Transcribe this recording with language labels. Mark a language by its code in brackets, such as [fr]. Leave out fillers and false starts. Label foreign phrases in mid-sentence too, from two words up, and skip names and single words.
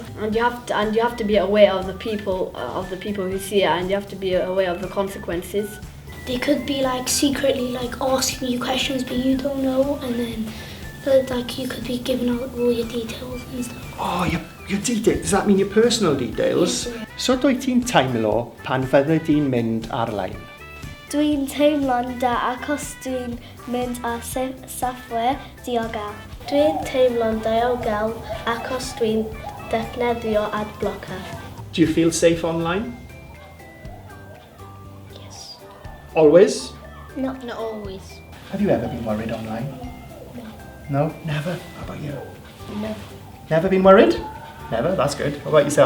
[en] And you have to be aware of the people who see it, and you have to be aware of the consequences. They could be like secretly like asking you questions but you don't know, and then like you could be giving out all your details and stuff. Oh, your details. Does that mean your personal details? Yes. [cy] So dwyt ti'n teimlo pan fydde di'n mynd ar-lein? Dwi'n teimlo'n da achos dwi'n mynd ar software diogel. Dwi'n teimlo'n ddiogel achos dwi'n defnyddio [en] ad blocker. Do you feel safe online? Yes. Always? No. Not always. Have you ever been worried online? No. No? Never? How about you? No. Never been worried? Never? That's good. How about yourself?